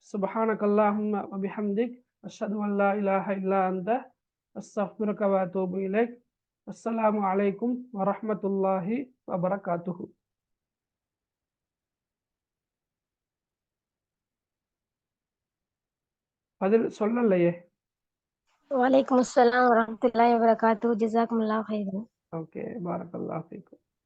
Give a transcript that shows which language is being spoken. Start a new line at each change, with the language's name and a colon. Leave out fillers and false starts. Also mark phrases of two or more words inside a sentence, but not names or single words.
Arabic: سبحانك اللهم وبحمدك أشهد أن لا إله إلا أنت أستغفرك وأتوب إليك. السلام عليكم ورحمة الله وبركاته.
Tamil: பதில் சொல்லலையே.
Arabic: وعليكم السلام ورحمة الله وبركاته جزاكم الله خيرا ஓகே, بارك الله فيكم.